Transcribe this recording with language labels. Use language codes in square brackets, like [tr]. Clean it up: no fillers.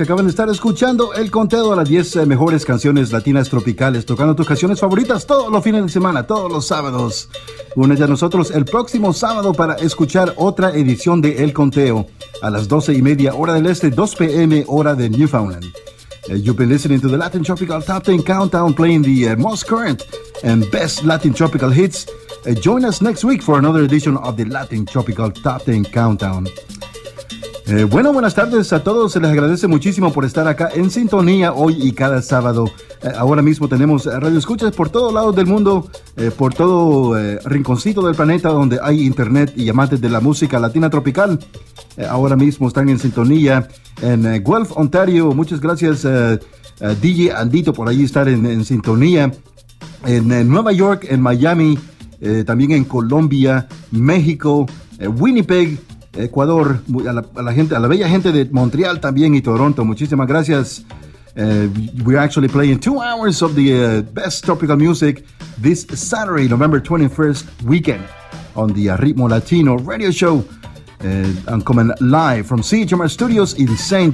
[es] Acaban de estar escuchando el conteo de las 10 mejores canciones latinas tropicales, tocando tus canciones favoritas todos los fines de semana, todos los sábados. Únete a nosotros el próximo sábado para escuchar otra edición de El Conteo a las 12 y media hora del este, 2 p.m. hora de Newfoundland. [en] You've been listening to the Latin Tropical Top 10 Countdown, playing the most current and best Latin Tropical hits. Join us next week for another edition of the Latin Tropical Top 10 Countdown. [es] Bueno, buenas tardes a todos. Se les agradece muchísimo por estar acá en sintonía hoy y cada sábado. Ahora mismo tenemos radioescuchas por todos lados del mundo, por todo rinconcito del planeta donde hay internet y amantes de la música latina tropical. Ahora mismo están en sintonía en Guelph, Ontario. Muchas gracias, DJ Andito, por ahí estar en sintonía. En Nueva York, en Miami, también en Colombia, México, Winnipeg, Ecuador, a la bella gente de Montreal también y Toronto, muchísimas gracias. [en] We're actually playing 2 hours of the best tropical music this Saturday, November 21st weekend on the Ritmo Latino radio show. I'm coming live from CHMR Studios in St.